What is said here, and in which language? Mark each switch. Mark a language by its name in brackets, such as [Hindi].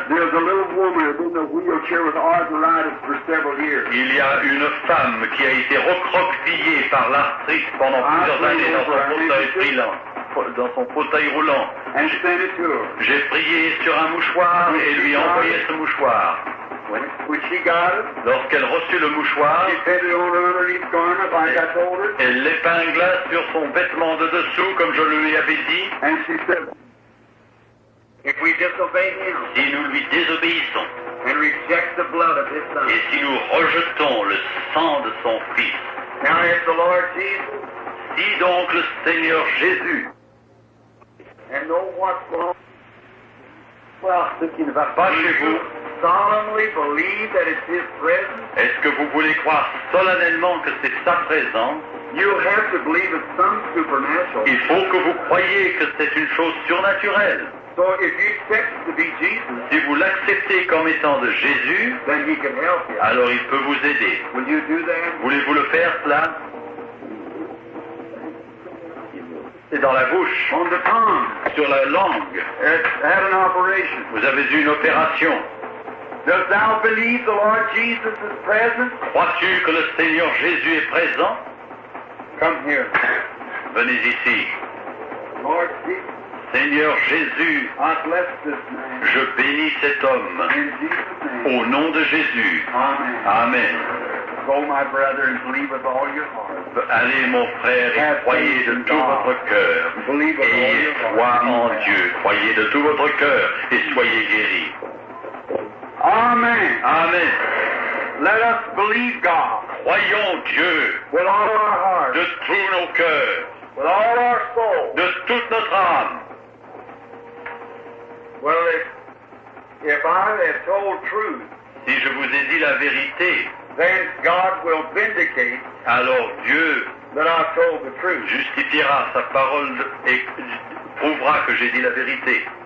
[English] there's a little woman who's in a wheelchair with arthritis for several years. [French] il y a une femme qui a été recroquevillée par l'arthrite pendant plusieurs années dans son fauteuil roulant. [English] And sent it to her. [French] J'ai prié sur un mouchoir et lui ai envoyé ce mouchoir. [English] When she got it, [French] Lorsqu'elle reçut le mouchoir, [English] she pinned it on her underneath garment like I told her. [French] elle l'épingla sur son vêtement de dessous comme je lui avais dit. [English] And she said, if we disobey him [French] Si nous lui désobéissons [English] and reject the blood of his son. [French] et si nous rejetons le sang de son Fils, [English] Now if the Lord Jesus [French] si donc le Seigneur Jésus, [English] and know what's going on, [French] voir ce qui ne va pas chez vous, [English] solemnly believe that it's his presence, [French] est-ce que vous voulez croire solennellement que c'est sa présence? [English] you have to believe it's some supernatural. [French] Il faut que vous croyiez que c'est une chose surnaturelle. [English] So if you accept to be Jesus, [French] Si vous l'acceptez comme étant de Jésus, [English] then he can help you. [French] alors il peut vous aider. [English] Will you do that? [French] Voulez-vous le faire, cela? C'est dans la bouche, [English] On the tongue. [French] sur la langue. [English] It's had an operation. [French] Vous avez eu une opération. [English] Dost thou believe the Lord Jesus is present? [French] Crois-tu que le Seigneur Jésus est présent? [English] Come here. [French] Venez ici. [English] Lord Jesus, [French] Seigneur Jésus, [English] I bless this man. [French] je bénis cet homme. [English] In Jesus' name. [French] Au nom de Jésus. [English] Amen. [French] Amen. [English] Go, my brother, and believe with all your heart. [French] Allez, mon frère, et croyez de tout votre cœur. [English] Believe with all [French] Ayez [English] your [French] foi [English] heart. [French] en Dieu. Croyez de tout votre cœur et soyez guéris. [English] Amen. [French] Amen. [English] Let us believe God [French] Croyons Dieu [English] with all our heart, [French] de tous nos cœurs, [English] with all our soul. [French] de toute notre âme. [English] Well, if I have told truth, [French] Si je vous ai dit la vérité, [English] then God will vindicate [French] alors Dieu [English] that I've told the truth. [French] justifiera sa parole et prouvera que j'ai dit la vérité.